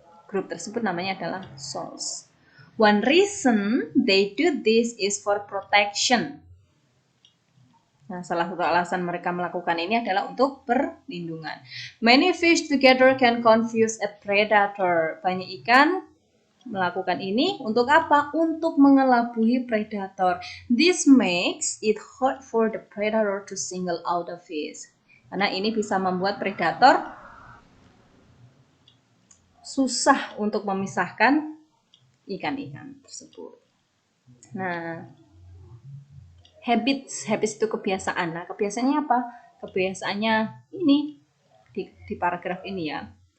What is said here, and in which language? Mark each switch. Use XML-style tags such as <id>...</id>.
<id>Grup tersebut namanya adalah shoals.</id> <en>One reason they do this is for protection.</en> <id>Nah, salah satu alasan mereka melakukan ini adalah untuk perlindungan.</id> <en>Many fish together can confuse a predator.</en> <id>Banyak ikan melakukan ini untuk apa? Untuk mengelabui predator.</id> <en>This makes it hard for the predator to single out a fish.</en> <id>Karena ini bisa membuat predator susah untuk memisahkan ikan-ikan tersebut. Nah, habits itu kebiasaan. Nah, kebiasaannya apa? Kebiasaannya ini di paragraf ini ya.</id>